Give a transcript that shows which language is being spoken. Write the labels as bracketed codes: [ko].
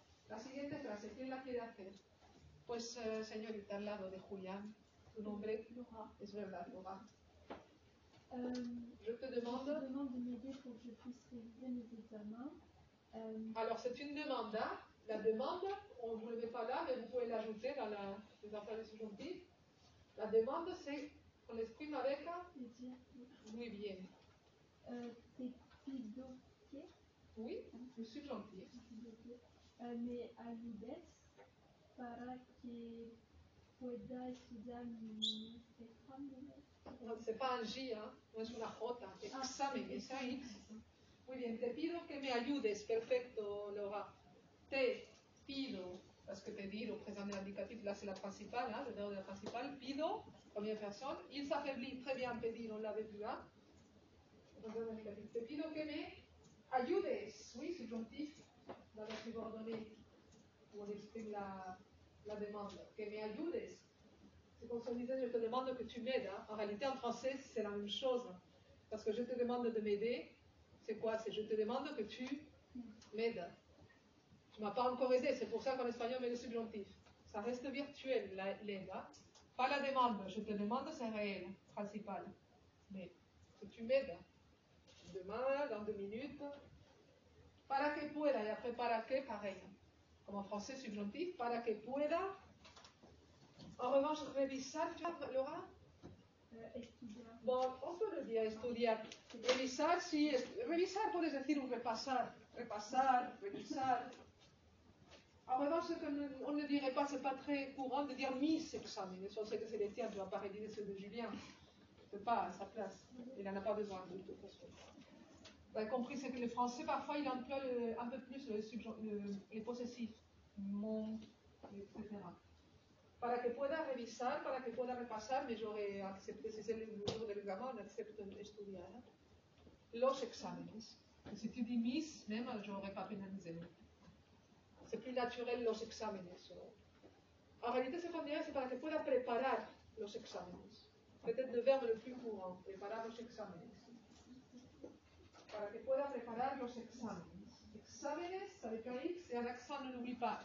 [es] La siguiente frase, ¿quién la quiere hacer? Pues, señorita, al lado de Julián, tu nombre Laura. es verdad, Laura. [fr] Je te demande de m'aider pour que je puisse réviser mes examens. Alors, c'est une demande. Hein? La demande, on ne vous le met pas là, mais vous pouvez l'ajouter dans les emplois subjonctifs. La demande, c'est qu'on l'exprime avec un... [es] Muy bien. Te pido que... [fr] Oui, le subjonctif. [es] Me ayudes para que pueda estudiar mis exámenes. [fr] C'est pas un J, hein? [es] No es una J. Examen, es un X. Muy bien, te pido que me ayudes. Perfecto, Laura. Te pido, [fr] parce que te pido, présent de l'indicatif, là c'est la principale, hein, le verbe de la principale. Pido, première personne. Il s'affaiblit, très bien, pedir, on l'avait vu, hein? [es] Te pido que me ayudes. [fr] Oui, subjonctif, dans la subordonnée, où on exprime la demande. [es] Que me ayudes. [fr] C'est comme si on disait, je te demande que tu m'aides. Hein. En réalité, en français, c'est la même chose. Parce que je te demande de m'aider, c'est quoi? C'est je te demande que tu m'aides. Tu ne m'as pas encore aidé, c'est pour ça qu'en espagnol, on met le subjonctif. Ça reste virtuel, l'aide. Hein. Pas la demande. Je te demande, c'est réel, principal. Mais que tu m'aides. Demain, dans 2 minutes. [es] Para que pueda, [fr] et après para que, pareil. Comme en français, subjonctif. [es] Para que pueda. [fr] En revanche, revisar, tu vois, Laura? [es] Estudiar. [fr] Bon, on peut le dire, estudiar. [es] Revisar, si. Revisar, puedes decir un repasar. Repasar, revisar. [fr] En revanche, ce qu'on ne dirait pas, c'est pas très courant de dire mis examens. On sait que c'est les tiens, tu vas pas rédiger ceux de Julien. C'est pas à sa place. Il n'en a pas besoin, de toute façon. Vous avez compris, c'est que le français, parfois, il emploie un peu plus les possessifs. Mon, etc. [es] Para que pueda revisar, para que pueda repasar, [fr] mais j'aurais accepté, si c'est le jour de l'examen, on accepte estudiar. [es] Los exámenes. [fr] Et si tu dis mis, même, j'aurais pas pénalisé. C'est plus naturel [es] los exámenes. [fr] En réalité, ce qu'on dirait, c'est [es] para que pueda preparar los exámenes. [fr] peut-être le verbe le plus courant, [es] preparar los exámenes. Para que pueda preparar los exámenes. [fr] Exámenes, avec un X et un accent, ne n'oublie pas.